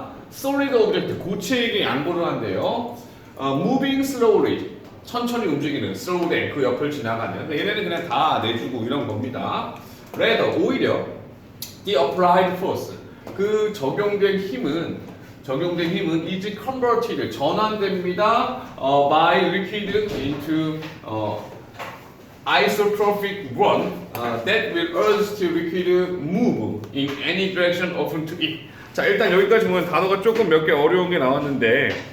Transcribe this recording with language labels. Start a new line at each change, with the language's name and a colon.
English: solid object
Korean: 고체에게 양보를 한대요.
English: moving slowly
Korean: 천천히 움직이는
English: slow down
Korean: 그 옆을 지나가는 얘네는 그냥 다 내주고 이런 겁니다.
English: rather
Korean: 오히려
English: the applied force
Korean: 그 적용된 힘은
English: is converted
Korean: 전환됩니다.
English: by liquid into isotropic one that will urge the liquid move in any direction open to it.
Korean: 자, 일단 여기까지 보면 단어가 조금 몇 개 어려운 게 나왔는데